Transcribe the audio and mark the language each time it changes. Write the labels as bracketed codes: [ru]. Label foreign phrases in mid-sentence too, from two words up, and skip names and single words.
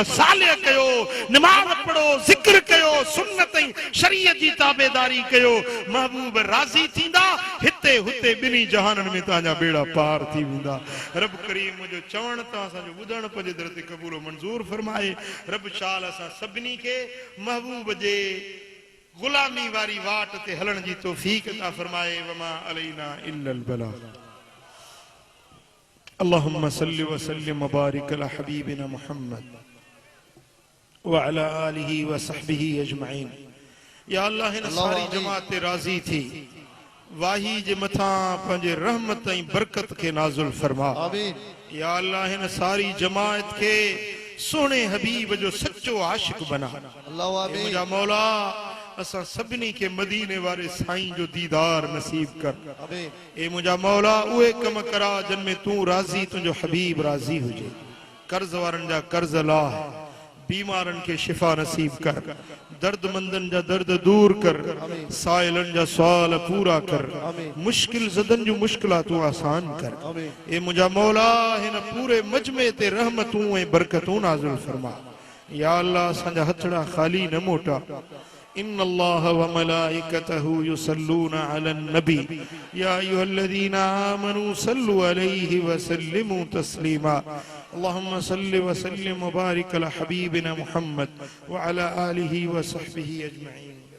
[sd] सालिह कयो नमाज़ पढ़ो ज़िक्र कयो सुन्नत ऐं शरीयत जी ताबेदारी कयो महबूब राज़ी थींदा हिते हुते ॿिन्ही जहाननि में तव्हांजा बेड़ा पार थी वेंदा रब करीम जो चवण तव्हां असांजो ॿुधण पंहिंजे दर ते क़बूल मंज़ूर फरमाए रब शाल असां सभिनी खे महबूब जे गुलामी वारी वाट ते हलण जी तौफीक अता फरमाए [ar] وما علينا إلا البلاغ اللهم صل وسلم وبارك على حبيبنا محمد وعلى آله وصحبه أجمعين [sd] या अल्लाह हिन सारी जमात ते राज़ी थी वाही जे मथा पंहिंजे रहमत ऐं बरकत खे नाज़िल फरमा आमीन या अल्लाह हिन सारी जमात खे सोने हबीब जो सच्चो आशिक बना अल्लाह आमीन मुंहिंजा मौला असां सभिनी खे मदीने वारे साईं जो दीदार नसीब कर आमीन ए मुंहिंजा मौला उहे कम करा जिन में तूं राज़ी तुंहिंजो हबीब राज़ी हुजे कर्ज़ वारनि जा कर्ज़ लाह बीमारनि खे शिफ़ा नसीब कर दर्दमंदनि जा दर्द दूर कर साइलनि जा सुवाल पूरा कर मुश्किल ज़दनि जूं मुश्किलातूं आसान कर ए मुंहिंजा मौला हिन पूरे मजमे ते रहमतूं ऐं बरकतूं नाज़िल फरमा या अल्लाह असांजा हथड़ा ख़ाली न मोटा [ar] إن الله وملائكته يصلون على النبي يا أيها الذين آمنوا صلوا عليه وسلموا تسليما اللهم صل وسلم وبارك على حبيبنا محمد وعلى آله وصحبه أجمعين